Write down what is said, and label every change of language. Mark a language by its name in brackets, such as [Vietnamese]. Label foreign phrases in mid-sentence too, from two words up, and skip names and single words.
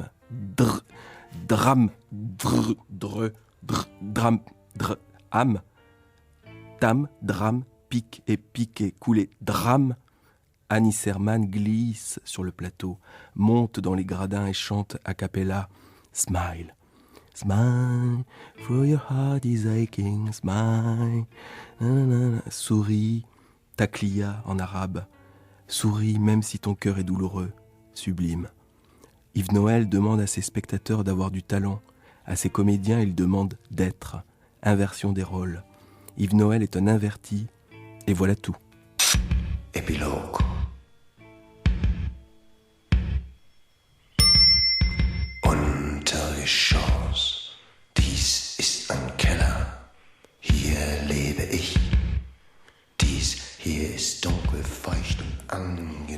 [French] Drame, drame, âme. Tam, drame, pique et piqué, coulé, drame. Annie Serman glisse sur le plateau, monte dans les gradins et chante a cappella. [English] Smile. Smile, for your heart is aching, smile. [French] Souris, taklia en arabe. Souris même si ton cœur est douloureux, sublime. Yves Noël demande à ses spectateurs d'avoir du talent. À ses comédiens, il demande d'être. Inversion des rôles. Yves Noël est un inverti, et voilà tout. Épilogue. [German] Untergeschoss, dies ist ein Keller, hier lebe ich. Dies hier ist dunkel, feucht und angenehm.